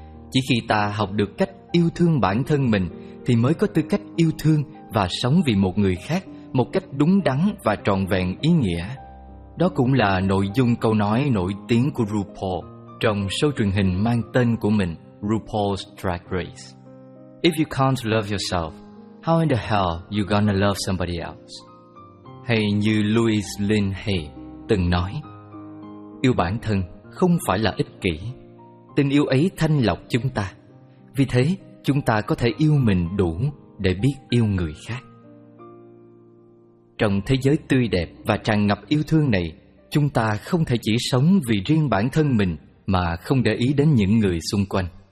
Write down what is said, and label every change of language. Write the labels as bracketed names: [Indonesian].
[Vietnamese] Chỉ khi ta học được cách yêu thương bản thân mình thì mới có tư cách yêu thương và sống vì một người khác một cách đúng đắn và trọn vẹn ý nghĩa. Đó cũng là nội dung câu nói nổi tiếng của RuPaul trong show truyền hình mang tên của mình, RuPaul's Drag Race. [English] If you can't love yourself, how in the hell you gonna love somebody else? [Vietnamese] Hay như Louis Lin Hay từng nói, yêu bản thân không phải là ích kỷ. Tình yêu ấy thanh lọc chúng ta. Vì thế, chúng ta có thể yêu mình đủ để biết yêu người khác. Trong thế giới tươi đẹp và tràn ngập yêu thương này, chúng ta không thể chỉ sống vì riêng bản thân mình mà không để ý đến những người xung quanh.